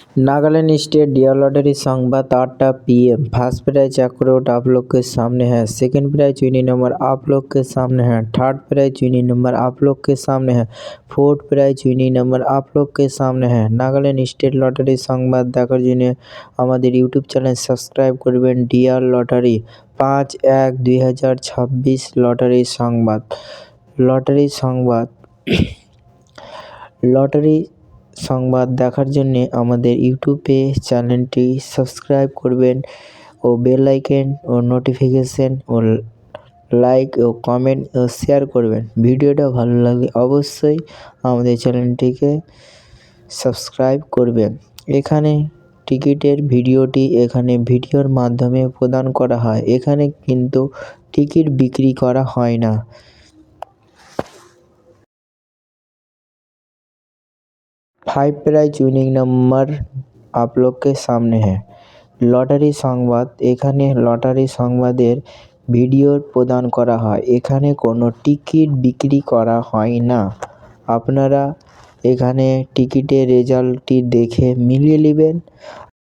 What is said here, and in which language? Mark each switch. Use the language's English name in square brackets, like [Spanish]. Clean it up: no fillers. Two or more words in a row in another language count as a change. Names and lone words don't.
[Bangla] নাগাল্যান্ড স্টেট ডিয়ার লটারি সংবাদ ৮টা PM। [English] first prize [Hindi] 1 करोड़ आप लोग के सामने है। [English] second prize winning number [Hindi] आप लोग के सामने है। [English] third prize winning number [Hindi] आप लोग के सामने है। [English] fourth prize winning number [Hindi] आप लोग के सामने है। [Bangla] নাগাল্যান্ড স্টেট লটারি সংবাদ দেখার জন্য আমাদের [English] YouTube channel [Bangla] সাবস্ক্রাইব করবেন। ডিয়ার লটারি 5/1/2026 লটারি সংবাদ দেখার জন্য আমাদের ইউটিউবে চ্যানেলটি সাবস্ক্রাইব করবেন ও [English] bell icon [Bangla] ও নোটিফিকেশন ও লাইক ও কমেন্ট ও শেয়ার করবেন। ভিডিওটা ভালো লাগলে অবশ্যই আমাদের চ্যানেলটিকে সাবস্ক্রাইব করবেন। এখানে টিকিটের ভিডিওটি এখানে ভিডিওর মাধ্যমে প্রদান করা হয়। এখানে কিন্তু টিকিট বিক্রি করা হয় না। [Hindi] 5 [English] prize winning number [Hindi] आप लोग के सामने है। [Bangla] লটারি সংবাদ এখানে লটারি সংবাদের ভিডিও প্রদান করা হয়। এখানে কোনো টিকিট বিক্রি করা হয় না। আপনারা এখানে টিকিটের রেজাল্টটি দেখে মিলিয়ে নেবেন।